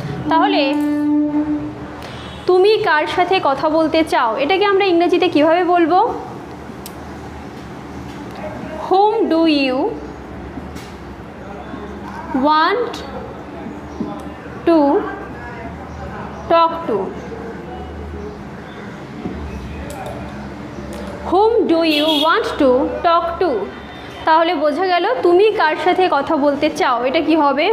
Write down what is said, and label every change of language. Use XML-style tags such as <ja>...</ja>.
<bn>তাহলে তুমি কার সাথে কথা বলতে চাও এটাকে আমরা ইংরেজিতে কিভাবে বলবো?</bn> <en>whom do you want to talk to, whom do you want to talk to।</en> <bn>তাহলে বোঝা গেল তুমি কার সাথে কথা বলতে চাও, এটা কি হবে?</bn>